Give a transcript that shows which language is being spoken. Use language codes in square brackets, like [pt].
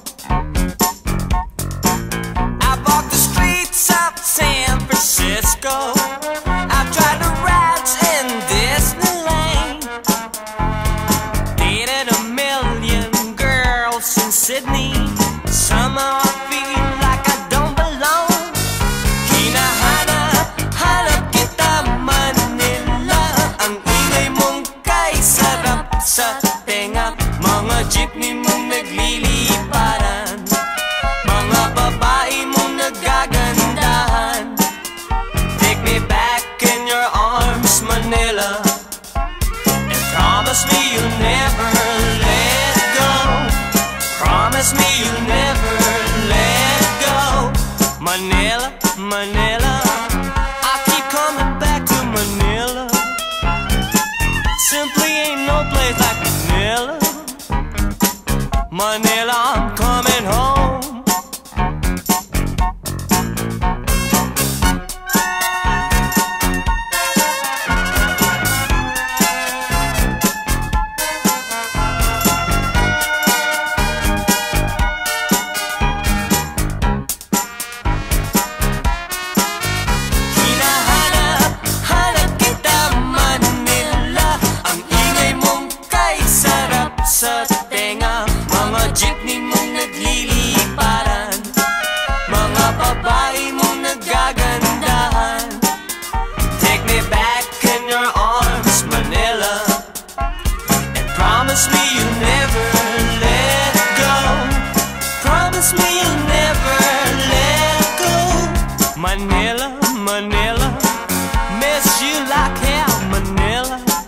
[en] I walked the streets of San Francisco. I've tried the rides in Disneyland. Dated a million girls in Sydney. Somehow I feel like I don't belong. [tl] Hinahanap kita Manila. Ang ingay mong kay sarap sa tenga. Mga jeepney mong nagliliparan, mga babae mong nagagandahan. [en] Take me back in your arms, Manila, and promise me you'll never let go. Promise me you'll never let go. Manila, Manila, I keep coming back to Manila. Simply ain't no place like Manila. Manila, I'm coming home. [tl] Hinahanap kita Manila. Ang ingay mong kay sarap sa tenga. Mga jeepney mong nagliliparan, mga babae mong nagagandahan. [en] Take me back in your arms, Manila, and promise me you'll never let go. Promise me you'll never let go. Manila, Manila, miss you like hell, Manila.